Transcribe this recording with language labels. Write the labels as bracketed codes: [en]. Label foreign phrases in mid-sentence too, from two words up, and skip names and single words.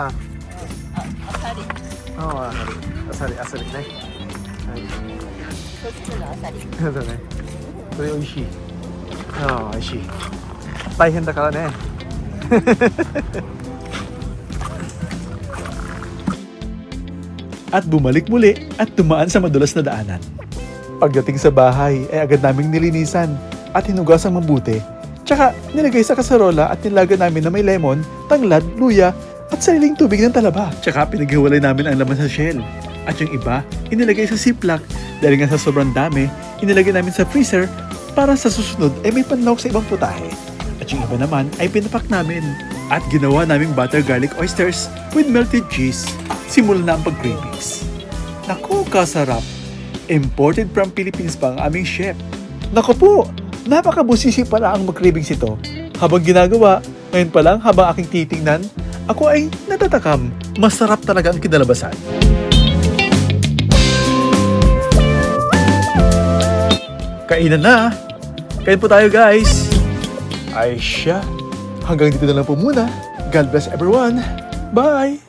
[ja] Asari. Oo, asari ね。そっちのアサリ。そうだね。それ美味しい。ああ、美味しい。大変だからね。 [tl] At bumalik muli at dumaan sa madulas na daanan. Pagdating sa bahay ay agad naming nilinisan at hinugasang mabuti. Tsaka nilagay sa kasarola at nilaga namin na may lemon, tanglad, luya at sariling tubig ng talaba. Tsaka pinaghiwalay namin ang laman sa shell. At yung iba, inilagay sa ziplock dahil nga sa sobrang dami, inilagay namin sa freezer para sa susunod ay may panlawak sa ibang putahe. At yung iba naman ay pinapak namin at ginawa naming [en] butter garlic oysters with melted cheese. [tl] Simulan na ang pag-cravings. Naku, kasarap! [en] Imported from Philippines [tl] pa ang aming chef. Naku po! Napakabusisi pala ang mag-cravings ito. Habang ginagawa, ngayon pa lang habang aking titingnan, ako ay natatakam. Masarap talaga ang kinalabasan. Kainan na! Kain po tayo guys! Ay siya! Hanggang dito na lang po muna. [en] God bless everyone! Bye!